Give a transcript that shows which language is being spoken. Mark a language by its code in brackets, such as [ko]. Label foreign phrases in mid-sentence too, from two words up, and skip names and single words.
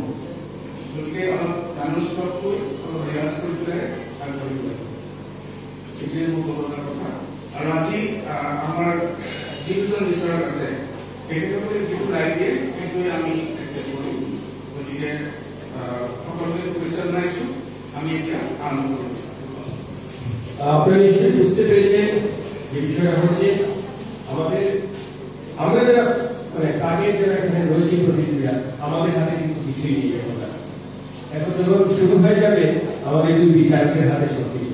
[as] গতিকে অলপ গানৰ ষ্টকটো অলপ ৰিহাৰ্চ কৰি পেলাই আগবাঢ়িব লাগিব। এইটোৱে মোৰ ক'ব লগা কথা। আৰু আজি আমাৰ যি দুজন বিচাৰক আছে তেখেতসকলে যিটো ৰায় দিয়ে সেইটোৱে আমি একচেপ্ট কৰিম। গতিকে সকলোকে শুভেচ্ছা জনাইছো। আমি এতিয়া আৰম্ভ কৰিম। [bn] আপনারা নিশ্চয়ই বুঝতে পেরেছেন যে বিষয়টা হচ্ছে আমরা যারা মানে টার্গেট যারা এখানে রয়েছে প্রতিক্রিয়া আমাদের হাতে কিন্তু কিছুই নেই। এখন যখন শুরু হয়ে যাবে আমাদের দুই বিচারকের হাতে সবকিছু।